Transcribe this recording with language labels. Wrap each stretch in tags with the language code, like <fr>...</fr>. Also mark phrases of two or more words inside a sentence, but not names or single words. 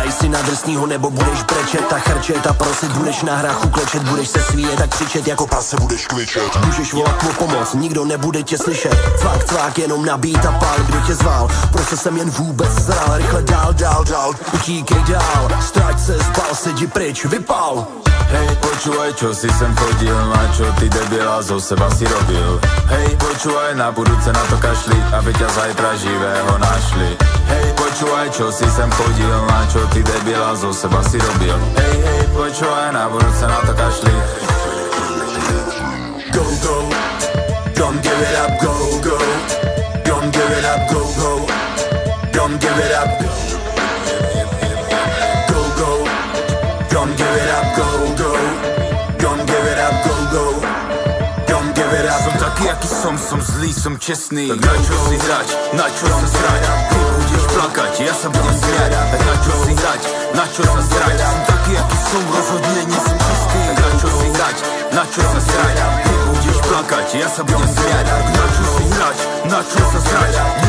<cs>na drsnýho nebo budeš brečet, ta chrčet a prosit, budeš na hrachu klečet, budeš se svíjet a křičet, jako prase budeš kvičet. Můžeš volat o pomoc, nikdo nebude tě slyšet, cvák, cvák, jenom nabít a pál, kdo tě zval, prostě jsem jen vůbec zral, rychle dál, utíkej dál, stráť se, zbal se, jdi pryč, vypal.</cs> <sk>Hej, počúvaj, čo si sem chodil, na čo ty debila zo seba si robil. Hej, počúvaj, na budúce na to kašli, aby ťa zajtra živého našli. Hej, počúvaj, čo si sem chodil, na čo ty debila zo seba si robil. Hej, hej, počúvaj, na budúce na to kašli.</sk> <en>Go, go, don't give it up, go, go. Don't give it up, go, go. Don't give it up, go. Don't give it up, go, go. Don't give it up, go, go. Don't give it up.</en> <sk>Som taký, aký som zlý, som čestný. Tak na čo si hrať, na čo sa srať? Ty budeš plakať, ja sa budem smiať. Tak na čo si hrať, na čo sa srať? Som taký, aký som, rozhodne nie som čistý. Tak na čo si hrať, na čo sa srať? Ty budeš plakať, ja sa budem smiať. Tak na čo si hrať, na čo sa srať?</sk>